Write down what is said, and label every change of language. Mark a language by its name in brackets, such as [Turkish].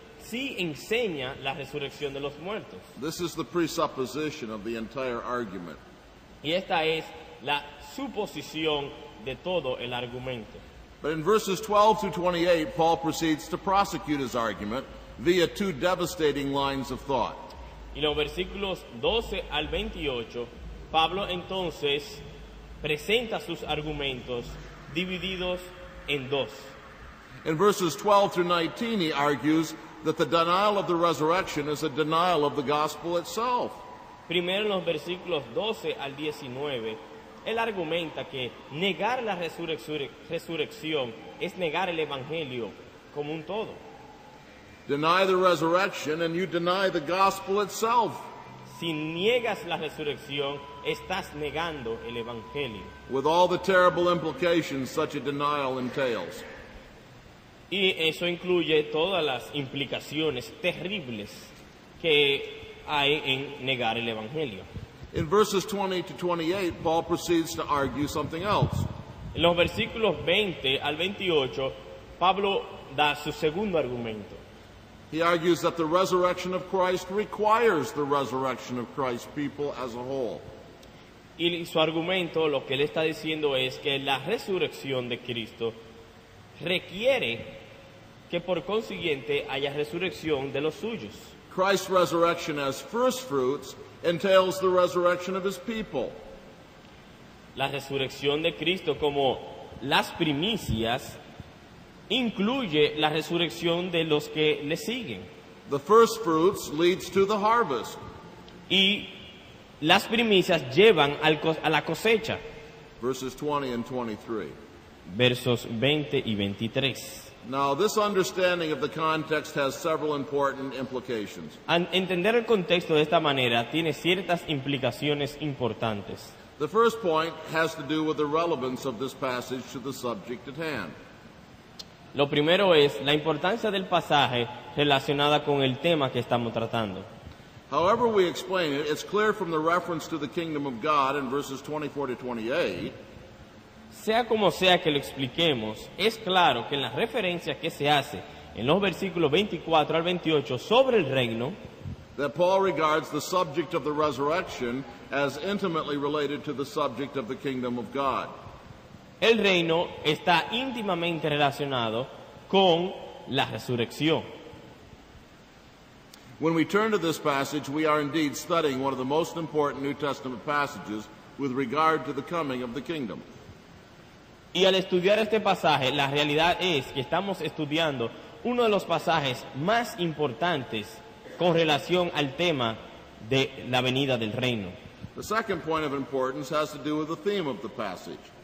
[Spanish] sí enseña la resurrección de los muertos. [English] This is the presupposition of the entire argument. [Spanish] Y esta es la suposición de todo el argumento. [English] But in verses 12 through 28, Paul proceeds to prosecute his argument via two devastating lines of thought. [Spanish] Y los versículos 12 al 28, Pablo entonces presenta sus argumentos divididos en dos. [English] In verses 12 through 19, he argues that the denial of the resurrection is a denial of the gospel itself. [Spanish] Primero en los versículos 12 al 19, él argumenta que negar la resurrección es negar el evangelio como un todo. [English] Deny the resurrection and you deny the gospel itself. [Spanish] Si niegas la resurrección, estás negando el evangelio. [English] With all the terrible implications such a denial entails. [Spanish] Y eso incluye todas las implicaciones terribles que hay en negar el evangelio. [English] In verses 20 to 28, Paul proceeds to argue something else. [Spanish] En los versículos 20 al 28, Pablo da su segundo argumento. [English] He argues that the resurrection of Christ requires the resurrection of Christ's people as a whole. [Spanish] Y su argumento, lo que él está diciendo es que la resurrección de Cristo requiere que por consiguiente haya resurrección de los suyos. [English] Christ's resurrection as first fruits entails the resurrection of his people. [Spanish] La resurrección de Cristo como las primicias incluye la resurrección de los que le siguen. [English] The first fruits leads to the harvest. [Spanish] Y las primicias llevan a la cosecha. [English] Verses 20 and 23. [Spanish] Versos 20 y 23. [English] Now, this understanding of the context has several important implications. [Spanish] Entender el contexto de esta manera tiene ciertas implicaciones importantes. [English] The first point has to do with the relevance of this passage to the subject at hand. [Spanish] Lo primero es la importancia del pasaje relacionada con el tema que estamos tratando. [English] However we explain it, it's clear from the reference to the kingdom of God in verses 24 to 28 [Spanish] Sea como sea que lo expliquemos, es claro que en las referencias que se hace en los versículos 24 al 28 sobre el reino, [English] that Paul regards the subject of the resurrection as intimately related to the subject of the kingdom of God. [Spanish] el reino está íntimamente relacionado con la resurrección. [English] When we turn to this passage, we are indeed studying one of the most important New Testament passages with regard to the coming of the kingdom. [Spanish] Y al estudiar este pasaje, la realidad es que estamos estudiando uno de los pasajes más importantes con relación al tema de la venida del reino. [English] The second point of importance has to do with the theme of the passage.